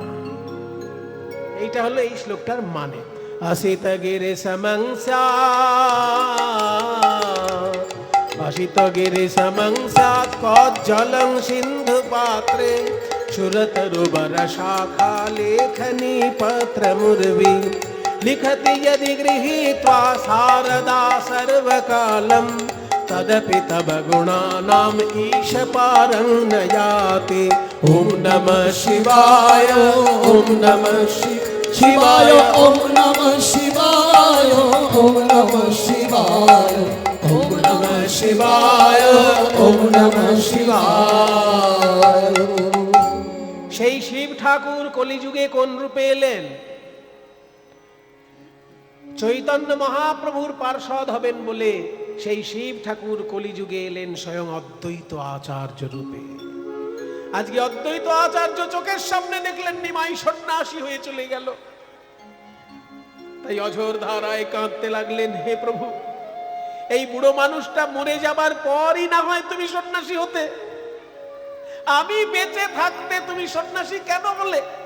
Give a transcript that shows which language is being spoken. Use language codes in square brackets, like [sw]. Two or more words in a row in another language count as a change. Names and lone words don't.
[bn] এইটা হলো এই শ্লোকটার মানে। [sa] অসিত গিরি সমংস্যাৎ, অসিত গিরি সমংস্যাৎ কজ্জলং সিন্ধু পাত্রে সুরতরুবর শাখা লেখনী পত্র মুর্वी लिखति यदि गृहीत्वा शारदा सर्वकालं तदपि तव गुणानाम् ईश पारं न याति। ॐ नमः शिवाय ॐ नमः शिवाय ॐ नमः शिवाय ॐ नमः शिवाय ॐ नमः शिवाय ॐ नमः शिवाय। [bn] সেই শিব ঠাকুর কলিযুগে কোন রূপে এলেন? চৈতন্য মহাপ্রভুর পার্ষদ হবেন বলে সেই শিব ঠাকুর কলিযুগে এলেন স্বয়ং অদ্বৈত আচার্য রূপে। আজকে অদ্বৈত আচার্য চোখের সামনে দেখলেন নিমাই সন্ন্যাসী হয়ে চলে গেল, তাই অঝোর ধারায় কাঁদতে লাগলেন, হে প্রভু, এই বুড়ো মানুষটা মরে যাবার পরই না হয় তুমি সন্ন্যাসী হতে, আমি বেঁচে থাকতে তুমি সন্ন্যাসী কেন বলে?